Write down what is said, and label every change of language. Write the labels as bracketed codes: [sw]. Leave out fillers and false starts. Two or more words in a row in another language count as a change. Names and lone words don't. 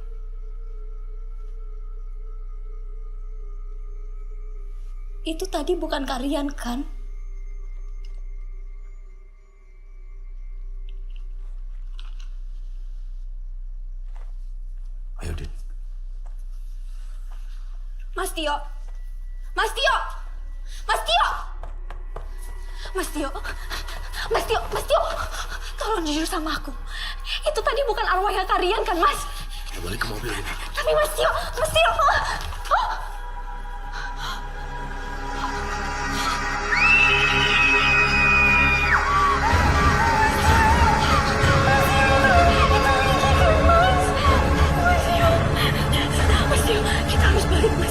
[id] Itu tadi bukan kalian kan? Ayo, Din. Mas Tio. Mas Tio. Mas Tio. Mas Tio. Mas Tio. Mas Tio. Tolong jujur sama aku. Itu tadi bukan arwahnya kalian kan, Mas? Kita balik ke mobil, Din. Tapi Mas Tio. Mas Tio. Mas Tio, kita harus balik, Mas.